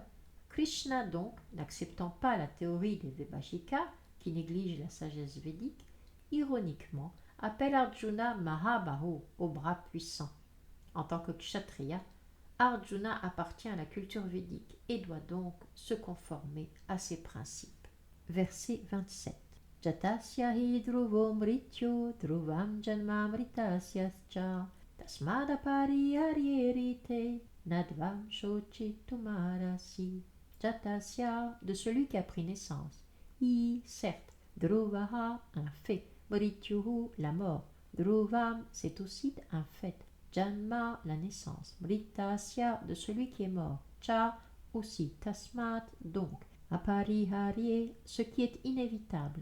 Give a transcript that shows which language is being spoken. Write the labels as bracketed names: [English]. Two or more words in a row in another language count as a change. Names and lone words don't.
[French] Krishna donc, n'acceptant pas la théorie des Vaibhashikas, qui néglige la sagesse védique, ironiquement appelle Arjuna Mahabaho, au bras puissant. En tant que kshatriya, Arjuna appartient à la culture védique et doit donc se conformer à ses principes. Verset 27. [Sanskrit] Jatasya hi dhruvo mrityo dhruvam janmamritasyascha tasmadapari haryerite nadvam shochitumarasi. [French] Jatasya, de celui qui a pris naissance. Hi, certes. Dhruvaha, un fait. Mrityuhu, la mort. Dhruvam, c'est aussi un fait. Janma, la naissance. Mritasya, de celui qui est mort. Cha, aussi. Tasmat, donc. Apariharye, ce qui est inévitable.